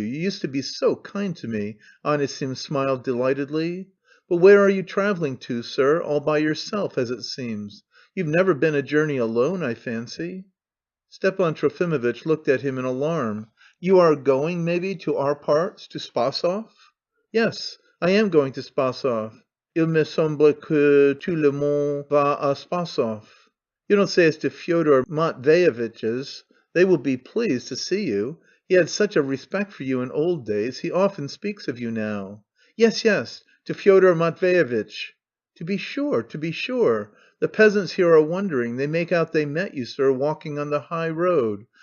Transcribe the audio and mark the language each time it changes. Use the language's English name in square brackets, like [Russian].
[English] You used to be so kind to me." Anisim smiled delightedly. "But where are you travelling to, sir, all by yourself, as it seems? You've never been a journey alone, I fancy?" Stepan Trofimovitch looked at him in alarm. "You are going, maybe, to our parts, to Spasov?" "Yes, I am going to Spasov. [French] Il me semble que tout le monde va à Spasov." [English] "You don't say it's to Fyodor Matveyevitch's? They will be pleased to see you. He had such a respect for you in old days, he often speaks of you now." "Yes, yes, to Fyodor Matveyevitch." "To be sure, to be sure. The peasants here are wondering, they make out they met you, sir, walking on the high road.